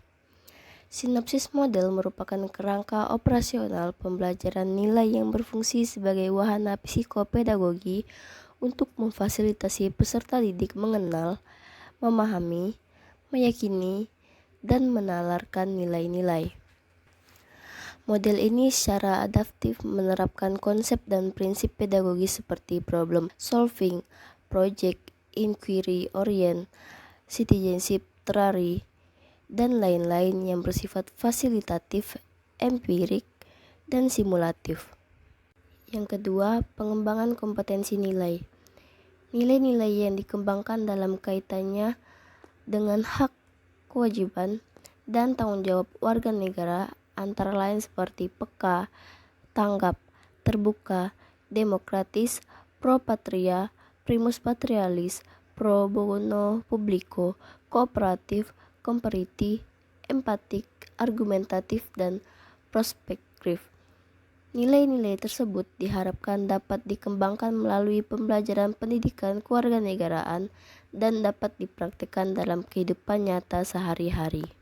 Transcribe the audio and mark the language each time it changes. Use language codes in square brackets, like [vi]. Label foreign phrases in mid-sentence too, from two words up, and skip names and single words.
[id] Sinopsis model merupakan kerangka operasional pembelajaran nilai yang berfungsi sebagai wahana psikopedagogi untuk memfasilitasi peserta didik mengenal, memahami, meyakini, dan menalarkan nilai-nilai. Model ini secara adaptif menerapkan konsep dan prinsip pedagogi seperti [en] problem solving, [id] project, [en] inquiry orient, citizenship theory, [id] dan lain-lain yang bersifat fasilitatif, empirik, dan simulatif. Yang kedua, pengembangan kompetensi nilai. Nilai-nilai yang dikembangkan dalam kaitannya dengan hak, kewajiban, dan tanggung jawab warga negara antara lain seperti peka, tanggap, terbuka, demokratis, [la] pro patria, primus patrialis, pro bono publico, [id] kooperatif, kompetitif, empatik, argumentatif, dan prospektif. Nilai-nilai tersebut diharapkan dapat dikembangkan melalui pembelajaran pendidikan kewarganegaraan dan dapat dipraktikkan dalam kehidupan nyata sehari-hari.